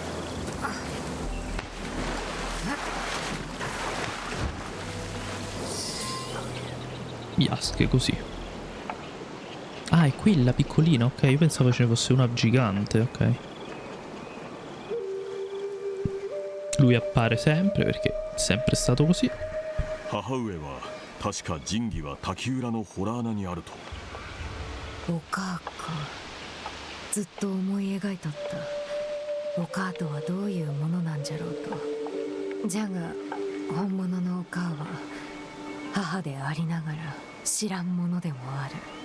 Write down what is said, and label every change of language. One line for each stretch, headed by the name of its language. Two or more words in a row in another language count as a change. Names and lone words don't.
Italian: Biasche così. Ah, è quella piccolina, ok, io pensavo ce ne fosse una gigante, ok. Lui appare sempre perché è sempre stato così.
Japanese: 母上は確か神器は滝浦の洞穴にあると。お母か。ずっと思い描いとった。お母とはどういうものなんじゃろうと。じゃが本物のお母は母でありながら知らんものでもある。